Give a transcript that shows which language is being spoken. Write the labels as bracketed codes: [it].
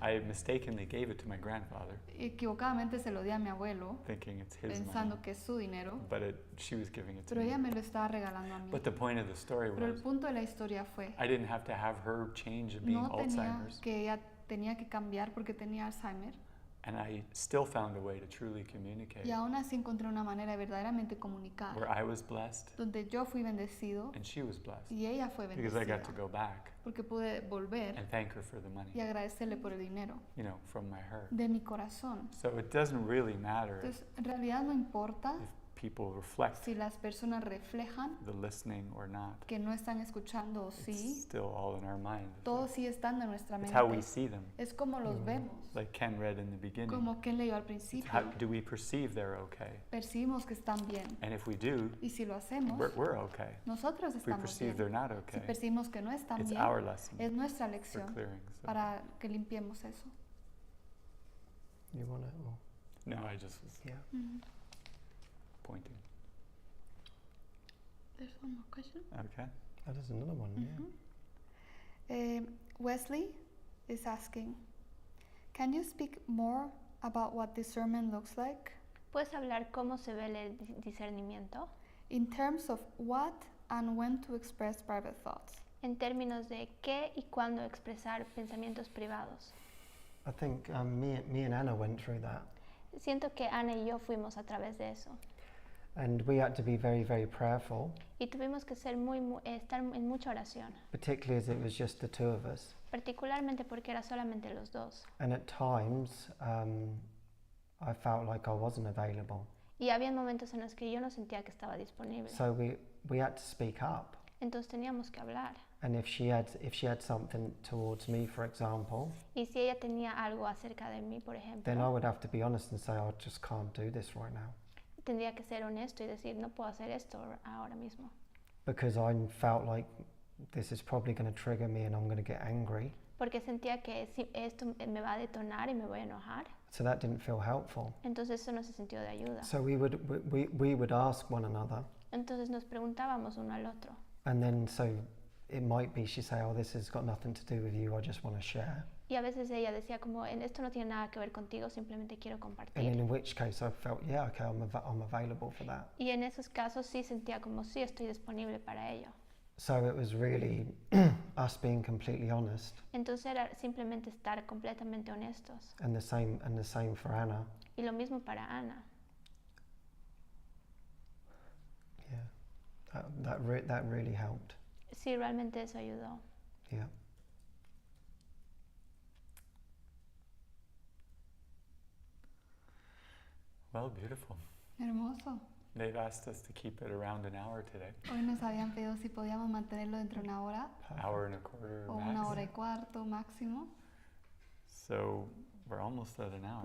[en] I mistakenly gave it to my grandfather, [es] Equivocadamente se lo di a mi abuelo, [en] thinking it's his [es] pensando [en] money, [es] que es su dinero, [en] but she was giving it to [es] pero ella [en] me. [es] me lo estaba regalando a mí. [en] But the point of the story [es] Pero el [en] was, [es] punto de la historia fue, [en] I didn't have to have her change being [es] no tenía [en] Alzheimer's, [es] que ella tenía que cambiar porque tenía Alzheimer, [en] and I still found a way to truly communicate, [es] y aún así encontré una manera de verdaderamente comunicar, [en] where I was blessed [es] donde yo fui bendecido [en] and she was blessed, [es] y ella fue [en] because I got to [es] bendecida, [en] go back [es] porque pude volver [en] and thank her for the money, [es] y agradecerle por el dinero [en] you know, from my heart. [es] de mi corazón. [en] So it doesn't really matter [es] Entonces, en realidad no importa [en] if people reflect [es] si las personas reflejan [en] the listening or not. [es] que no están escuchando o [en] It's [es] sí, [en] still all in our mind. [es] todo sigue estando en nuestra [en] It's how we [es] mente. [en] see them, [es] Es como los vemos, [en] like Ken read in the beginning. [es] como Ken leyó al [en] It's [es] principio. [en] how do we perceive they're okay? [es] Percibimos que están bien. [en] And if we do, [es] Y si lo hacemos, [en] we're okay. [es] nosotros [en] If we [es] estamos [en] perceive [es] bien. [en] they're not [es] Si [en] okay, [es] percibimos que no están [en] it's [es] bien, [en] our lesson [es] es nuestra [en] for [es] lección [en] clearing. So, [es] para que limpiemos eso. [en] You want it? Or? no, I just was Yeah. pointing. There's one more question. Okay. Oh, there's another one, Wesley is asking, can you speak more about what discernment looks like [es] ¿Puedes hablar cómo se ve el discernimiento? [en] in terms of what and when to express private thoughts? [es] En términos de qué y cuándo expresar pensamientos privados. [en] I think me and Anna went through that. [es] Siento que Ana y yo fuimos a través de eso. [en] And we had to be very, very prayerful. [es] Y tuvimos que ser estar en mucha oración. [en] Particularly as it was just the two of us. [es] Particularmente porque era solamente los dos. [en] And at times, I felt like I wasn't available. [es] Y había momentos en los que yo no sentía que estaba disponible. [en] So we had to speak up. [es] Entonces teníamos que hablar. [en] And if she had something towards me, for example, [es] Y si ella tenía algo acerca de mí, por ejemplo, [en] then I would have to be honest and say, I just can't do this right now. [es] Tendría que ser honesto y decir, no puedo hacer esto ahora mismo. [en] Because I felt like this is probably going to trigger me and I'm going to get angry. [es] Porque sentía que si esto me va a detonar y me voy a enojar. [en] So that didn't feel helpful. [es] Entonces eso no se sintió de ayuda. [en] So we would ask one another. [es] Entonces nos preguntábamos uno al otro. [en] And then so it might be she'd say, oh, this has got nothing to do with you, I just want to share. [es] Y a veces ella decía como, esto no tiene nada que ver contigo, simplemente quiero compartir. [en] And in which case I felt, yeah, okay, I'm available for that. [es] Y en esos casos sí sentía como, sí, estoy disponible para ello. [en] So it was really us being completely honest. [es] Entonces era simplemente estar completamente honestos. [en] And the same for Anna. [es] Y lo mismo para Ana. [en] Yeah, that really helped. [es] Sí, realmente eso ayudó. [en] Yeah. Well, beautiful. [es] Hermoso. [en] They've asked us to keep it around an hour today. [es] Hoy nos habían pedido si podíamos mantenerlo dentro de una hora. [en] Hour and a quarter [es] O [en] max. [es] una hora y cuarto máximo. [en] So we're almost at an hour.